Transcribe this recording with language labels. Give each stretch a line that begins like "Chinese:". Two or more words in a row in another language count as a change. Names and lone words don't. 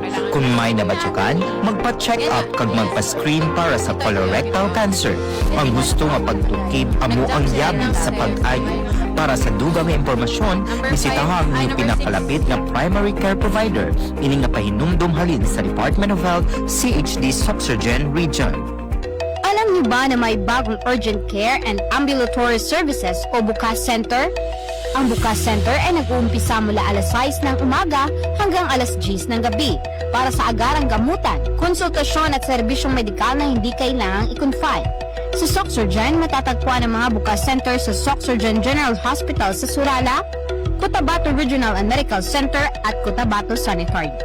Hiligaynon: Kung may nabatsukan, magpa-check up kag magpa-screen para sa
English: colorectal cancer.
Hiligaynon: Ang gusto nga pagtukib amo ang yabi sa pag-ayo. Para sa dugang nga impormasyon, bisitahan ang inyong pinakalapit na
English: primary care provider.
Hiligaynon: Ini nga pahinumdum halin sa Department of Health, CHD Soxargen Region.
Filipino: Alam niyo ba na may bagong
English: urgent care and ambulatory services
Filipino: o Bukas Center? Ang Bukas Center ay nag-uumpisa mula alas 6 ng umaga hanggang alas 10 ng gabi para sa agarang gamutan, konsultasyon at serbisyong medikal na hindi kailangang i-confine. Sa Soxargen, matatagpuan ang mga Bukas Center sa Soxargen General Hospital sa Surala, Cotabato Regional and Medical Center at Cotabato Sanitary.